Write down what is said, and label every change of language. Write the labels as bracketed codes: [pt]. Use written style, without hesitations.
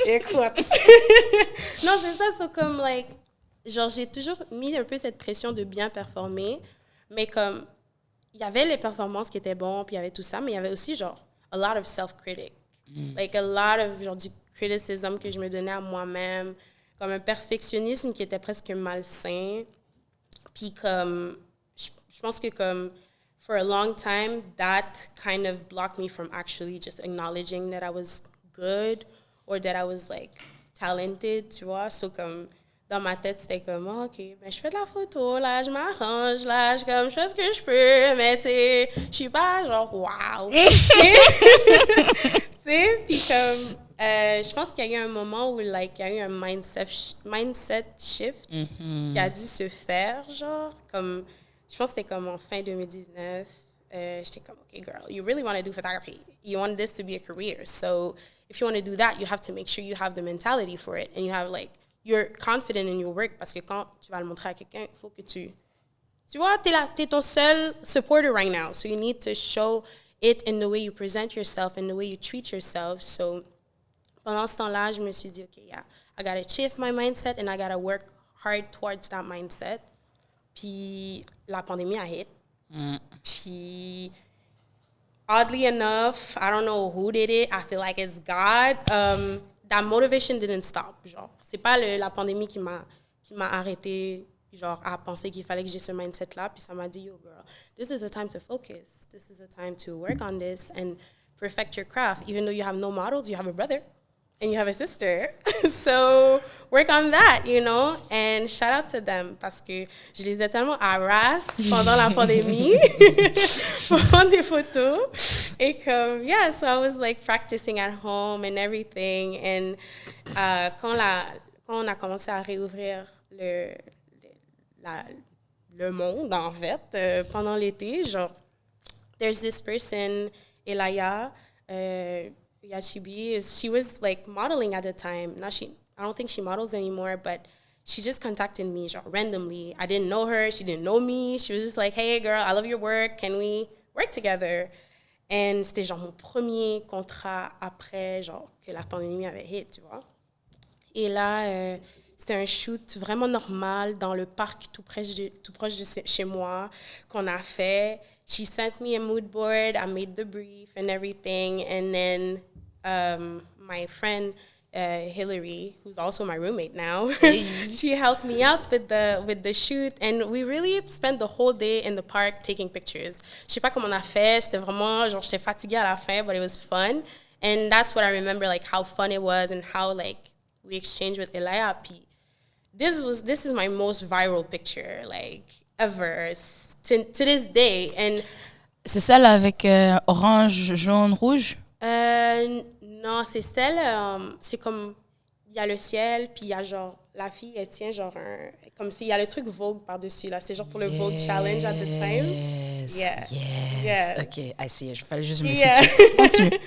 [fr] Non, c'est ça, so comme, like, genre, j'ai toujours mis un peu cette pression de bien performer, mais comme, il y avait les performances qui étaient bonnes, puis il y avait tout ça, mais il y avait aussi, genre, [en] a lot of self-critic. [fr] Like, a lot of, genre, du criticism que je me donnais à moi-même, comme un perfectionnisme qui était presque malsain. Puis comme, je pense que comme, [en] for a long time, that kind of blocked me from actually just acknowledging that I was good or that I was, like, talented, [fr] tu vois. So, comme, dans ma tête, c'était comme, oh, OK, ben, je fais de la photo, là, je m'arrange, là, je fais ce que je peux, mais, tu sais, je suis pas, genre, wow. Tu sais, puis comme, je pense qu'il y a eu un moment où, like, il y a eu un mindset shift qui a dû se faire, genre, comme, je pense que c'était comme en fin 2019. [en] J'étais comme, OK, girl, you really want to do photography. You want this to be a career. So if you want to do that, you have to make sure you have the mentality for it. And you have, like, you're confident in your work [fr] parce que quand tu vas le montrer à quelqu'un, il faut que tu vois, t'es ton seul supporter [en] right now. So you need to show it in the way you present yourself, in the way you treat yourself. So [fr] pendant ce temps-là, je me suis dit, [en] OK, yeah, I gotta shift my mindset and I gotta work hard towards that mindset. [fr] Puis la pandémie a hit. [en] Puis oddly enough, I don't know who did it. I feel like it's God. That motivation didn't stop. [fr] Genre, c'est pas la pandémie qui m'a arrêté, genre, à penser qu'il fallait que j'ai ce mindset-là. Puis ça m'a dit, [en] yo, girl, this is a time to focus. This is a time to work on this and perfect your craft. Even though you have no models, you have a brother and you have a sister. So work on that, you know? And shout out to them [fr] parce que je les ai tellement harassed pendant la pandémie pour prendre des photos. Et comme, [en] yeah, so I was like practicing at home and everything. [fr] And quand on a commencé à réouvrir le monde, en fait, pendant l'été, genre, [en] there's this person, Elaya, Yachibi, she was like modeling at the time. Now I don't think she models anymore, but she just contacted me genre, randomly. I didn't know her. She didn't know me. She was just like, hey, girl, I love your work. Can we work together? [fr] And c'était genre mon premier contrat après genre que la pandémie avait hit, tu vois. Et là, c'était un shoot vraiment normal dans le parc tout proche de chez moi qu'on a fait. [en] She sent me a mood board. I made the brief and everything. And then my friend Hillary, who's also my roommate now, she helped me out with the shoot. And we really spent the whole day in the park taking pictures. [fr] Je sais pas comment on a fait. C'était vraiment genre j'étais fatiguée à la fin, [en] but it was fun. And that's what I remember, like how fun it was and how like we exchanged with Elia P. This is my most viral picture like ever to this day. And [fr] c'est celle avec orange, jaune, rouge? Non, c'est celle, c'est comme, il y a le ciel, puis il y a genre, la fille, elle tient genre comme s'il y a le truc Vogue par-dessus, là. C'est genre pour le Vogue Challenge [en] at the time. Yes. OK, I see it. [fr] Il fallait juste me situer. Continue.